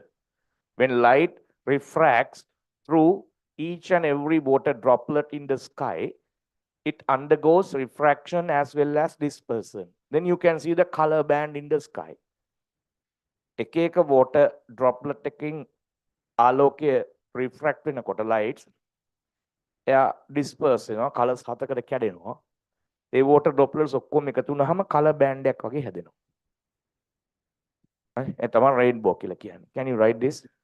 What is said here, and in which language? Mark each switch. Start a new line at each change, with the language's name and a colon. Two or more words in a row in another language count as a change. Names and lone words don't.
English: When light refracts through each and every water droplet in the sky, it undergoes refraction as well as dispersion. Then you can see the color band in the sky.
Sinhala: එක එක
English: water droplet
Sinhala: එකකින් ආලෝකය refract වෙනකොට lights එයා disperse වෙනවා, colors හතකට කැඩෙනවා. ඒ
English: water droplets
Sinhala: ඔක්කොම එකතු වුනහම
English: color band
Sinhala: එකක් වගේ හැදෙනවා. හරි? ඒ තමයි rainbow කියලා කියන්නේ.
English: Can you write this?